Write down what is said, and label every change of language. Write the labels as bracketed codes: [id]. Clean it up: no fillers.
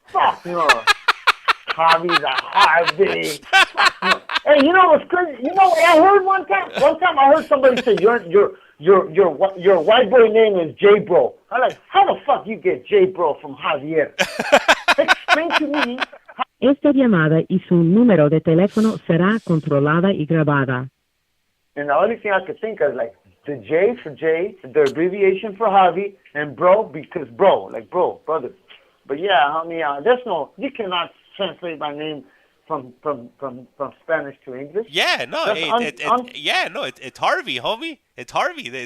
[en] Fuck no. Javi the Harvey. Hey, you know what's crazy? You know what I heard one time? One time I heard somebody say your white boy name is J Bro. I'm like, how the fuck you get J Bro from Javier? Explain to me. [es] Esta llamada y su número de teléfono será controlada y grabada. [en] And the only thing I could think of, like, the J for J, the abbreviation for Javi, and bro because bro, like bro, brother. But yeah, homie, there's no, you cannot translate my name from Spanish to English. Yeah, no, it's Harvey, homie. It's Harvey.